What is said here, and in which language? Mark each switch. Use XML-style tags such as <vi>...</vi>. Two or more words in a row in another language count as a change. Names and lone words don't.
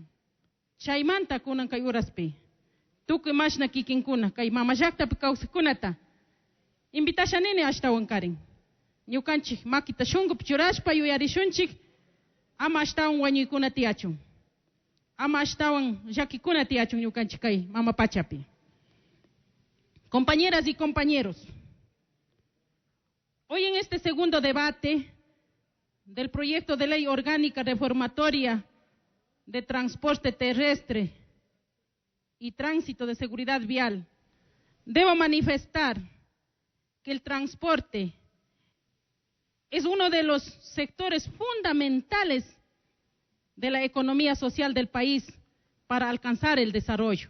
<qu>Chaymanta kunan kay uraspi tukuy mashna kikinkuna kay mamallaktapi kawsaqkunata invitashanini ashtawan karin. Ñukanchik makita shunkupi churashpa yuyarishunchik, ama ashtawan wañuykuna tiyachun, ama ashtawan llakikuna tiyachun ñukanchik kay mama pachapi.</qu> <es>Compañeras y compañeros, hoy en este segundo debate del proyecto de ley orgánica reformatoria de transporte terrestre y tránsito de seguridad vial, debo manifestar que el transporte es uno de los sectores fundamentales de la economía social del país para alcanzar el desarrollo.</es>